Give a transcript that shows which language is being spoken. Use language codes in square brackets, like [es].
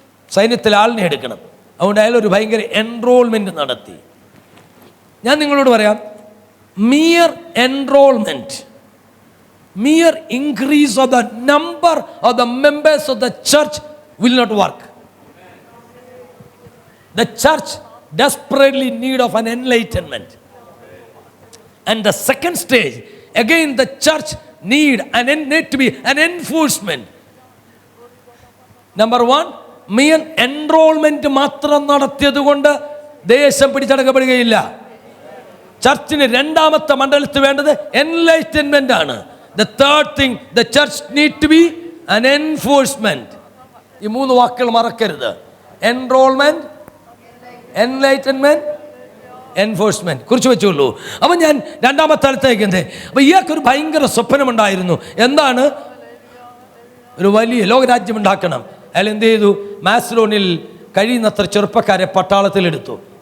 [ml] സൈന്യത്തിൽ ആളിനെ എടുക്കണം. അതുകൊണ്ട് അയാൾ ഒരു ഭയങ്കര എൻറോൾമെൻറ്റ് നടത്തി. ഞാൻ നിങ്ങളോട് പറയാം, [en] Mere enrolment, mere increase of the number of the members of the church will not work. The church desperately need of an enlightenment. And the second stage, again the church need to be an enforcement. Number 1, mere enrollment [ml] മാത്രം നടത്തിയത് കൊണ്ട് ദേശം പിടിച്ചടക്കപ്പെടുകയില്ല. ചർച്ചിന് രണ്ടാമത്തെ മണ്ഡലത്തിൽ വേണ്ടത് enlightenment ആണ്. [en] The third thing, the church need to be an enforcement. [ml] ഈ 3 വാക്കുകൾ മറക്കരുത്. Enrolment, enlightenment, enforcement. കുറിച്ച് വെച്ചുള്ളൂ. അപ്പം ഞാൻ രണ്ടാമത്തെ സ്ഥലത്തേക്ക് എന്തേ, അപ്പം ഇയാൾക്കൊരു ഭയങ്കര സ്വപ്നമുണ്ടായിരുന്നു. എന്താണ്? ഒരു വലിയ ലോകരാജ്യം ഉണ്ടാക്കണം. അയാൾ എന്ത് ചെയ്തു? മാസ്ഡോണിൽ കഴിയുന്നത്ര ചെറുപ്പക്കാരെ പട്ടാളത്തിലെടുത്തു.